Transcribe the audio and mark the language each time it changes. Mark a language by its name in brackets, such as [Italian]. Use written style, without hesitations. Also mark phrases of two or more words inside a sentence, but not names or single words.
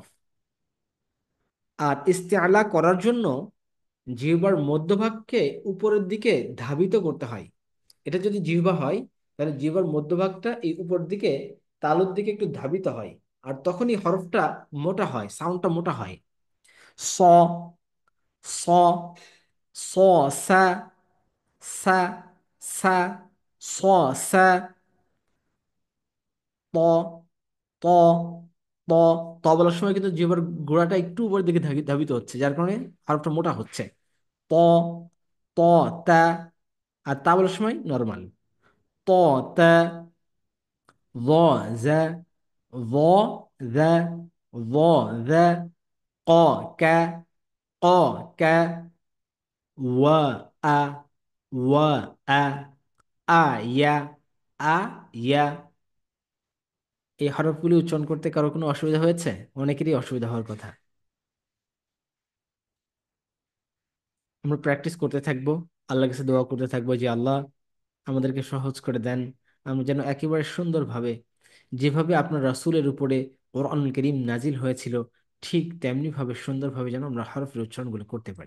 [Bangla] আর ইস্তেআলা করার জন্য জিহ্বার মধ্যভাগকে উপরের দিকে ধাবিত করতে হয়। এটা যদি জিহ্বা হয়, তাহলে জিহ্বার মধ্যভাগটা এই উপর দিকে তালুর দিকে একটু ধাবিত হয়, আর তখনই হরফটা মোটা হয়, সাউন্ডটা মোটা হয়। স, স, স, সা, সা, সা, স, সা। ত, ত, ত। ত বলার সময় কিন্তু জিহ্বার গোড়াটা একটু উপরের দিকে ধাবিত হচ্ছে, যার কারণে হরফটা মোটা হচ্ছে। ত, ত, তা। আর তা বলার সময় নর্মাল। ত, তা, [Arabic] ظ, ذا، ظ، ذا، ظ، ذا، ق، ك، ق، ك، و، أ، و، أ، يا، أ، يا، [Bangla] এই হরফগুলি উচ্চারণ করতে কারো কোনো অসুবিধা হয়েছে? অনেকেরই অসুবিধা হওয়ার কথা। আমরা প্র্যাকটিস করতে থাকবো, আল্লাহর কাছে দোয়া করতে থাকবো যে আল্লাহ আমাদেরকে সহজ করে দেন, আমরা যেন একেবারে সুন্দরভাবে, যেভাবে আপনার রাসূলের উপরে কোরআনুল কারীম নাজিল হয়েছিল ঠিক তেমনি ভাবে সুন্দরভাবে যেন আমরা হরফের উচ্চারণগুলো করতে পারি।